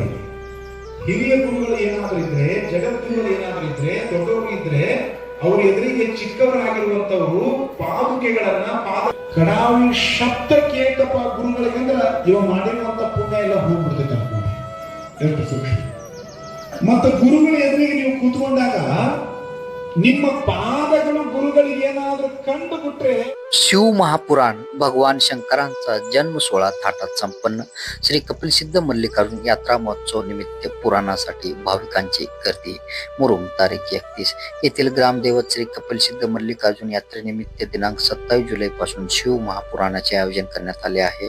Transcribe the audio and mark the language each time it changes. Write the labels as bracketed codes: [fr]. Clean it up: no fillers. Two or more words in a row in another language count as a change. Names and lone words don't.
[kn] ಹಿರಿಯ ಗುರುಗಳು ಏನಾದರೂ ಇದ್ರೆ, ಜಗದ್ಗುರುಗಳು ಏನಾದರೂ ಇದ್ರೆ, ದೊಡ್ಡವರು ಇದ್ರೆ, ಅವ್ರ ಎದುರಿಗೆ ಚಿಕ್ಕವರಾಗಿರುವಂತವರು ಪಾದುಕೆಗಳನ್ನ ಕಡಾವಿ ಶಬ್ದ ಕೇಳ್ತಪ್ಪ ಗುರುಗಳಿಗಂದ್ರ ಇವ ಮಾಡಿರುವಂತ ಪುಣ್ಯ ಎಲ್ಲ ಹೋಗ್ಬಿಡ್ತೈತೆ ಅನ್ಕೊಂಡು. ಎಷ್ಟು ಸೂಕ್ಷ್ಮ. ಮತ್ತೆ ಗುರುಗಳ ಎದುರಿಗೆ ನೀವು ಕೂತ್ಕೊಂಡಾಗ ನಿಮ್ಮ ಪಾದಗಳು गुरुಗಳಿಗೆ ಏನಾದರೂ ಕಂಡು ಬಿಟ್ರೆ [mr] शिव महापुराण भगवान शंकरांचा जन्म सोहळा थाटात संपन्न. श्री कपिलसिद्ध मल्लिकार्जुन यात्रा महोत्सव निमित्त पुराणासाठी भाविकांची गर्दी. मुरुम तारीख 31 येथील ग्रामदेवत श्री कपिलसिद्ध मल्लिकार्जुन यात्रेनिमित्त दिनांक 27 जुलै पासून शिव महापुराणाचे आयोजन करण्यात आले आहे.